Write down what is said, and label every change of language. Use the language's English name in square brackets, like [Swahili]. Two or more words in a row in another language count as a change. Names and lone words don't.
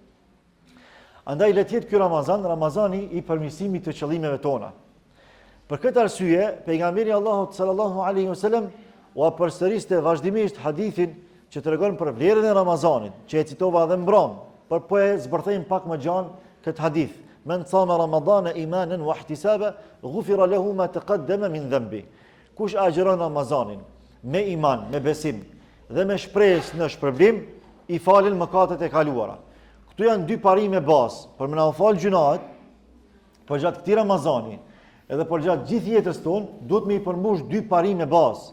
[Albanian] Andaj le të jetë ky Ramazani i përmirësimit të qëllimeve tona. Për këtë arsye, pejgamberi Allahut [Arabic] صلى الله عليه وسلم [Albanian] u përsëriste vazhdimisht hadithin që tregon për vlerën e Ramazanit, që e citova edhe mbrëm, por po e zbërthejmë pak më gjanë këtë hadith. [Arabic] من صام رمضان إيمانا واحتسابا غفر له ما تقدم من ذنبه. [Albanian] Kush agjeron Ramazanin me iman, me besim dhe me shpresë në shpërblim, i falin mëkatet e kaluara. Këtu janë dy parime bazë, për më na u fal gjunahet, për gjatë këtij Ramazani, edhe për gjatë gjithë jetës tonë, duhet me i përmbush dy parime bazë.